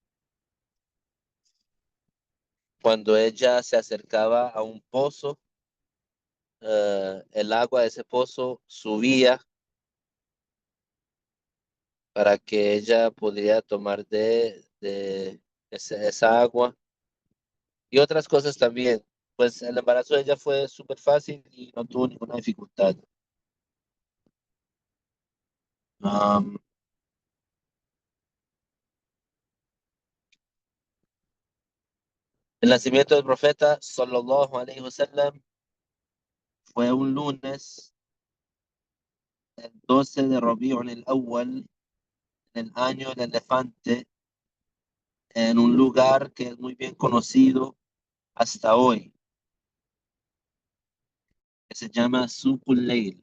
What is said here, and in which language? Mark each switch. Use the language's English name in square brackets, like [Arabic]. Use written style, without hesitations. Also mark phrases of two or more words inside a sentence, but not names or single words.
[Spanish] Cuando ella se acercaba a un pozo, el agua de ese pozo subía para que ella pudiera tomar de esa agua y otras cosas también. Pues el embarazo de ella fue súper fácil y no tuvo ninguna dificultad. Um, el nacimiento del profeta, [Arabic] صلى الله عليه وسلم, [Spanish] fue un lunes, el 12 de Rabiul al-Awwal, en el año del elefante, en un lugar que es muy bien conocido hasta hoy, que se llama Suqul Layl.